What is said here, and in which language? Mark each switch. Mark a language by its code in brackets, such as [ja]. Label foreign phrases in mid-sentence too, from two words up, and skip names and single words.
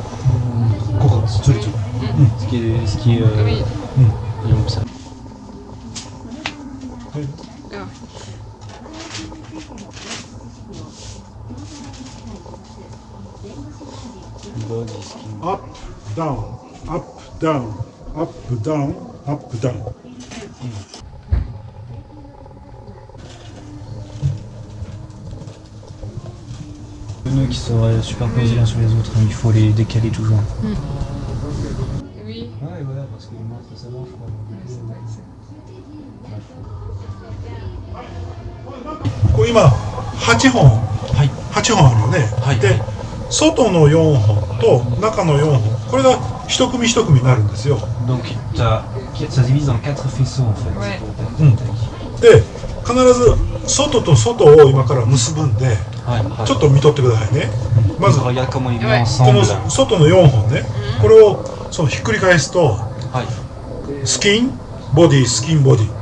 [fr] Ce qui est comme ça. [en] Up, down, up, down, up, down, up, down. [fr] Les nœuds qui seraient superposés l'un sur les autres, il faut les décaler toujours. Oui. Ouais, voilà, parce que moi, ça marche. [ja] これ今8本、8本あるよね。で、外の4本と中の4本、これが一組一組になるんですよ。 [fr] Donc, ça divise dans 4 faisceaux en fait. [ja] で、必ず外と外を今から結ぶんで、ちょっと見とってくださいね。まずこの外の4本ね、これをひっくり返すと、スキン、ボディ、スキン、ボディ。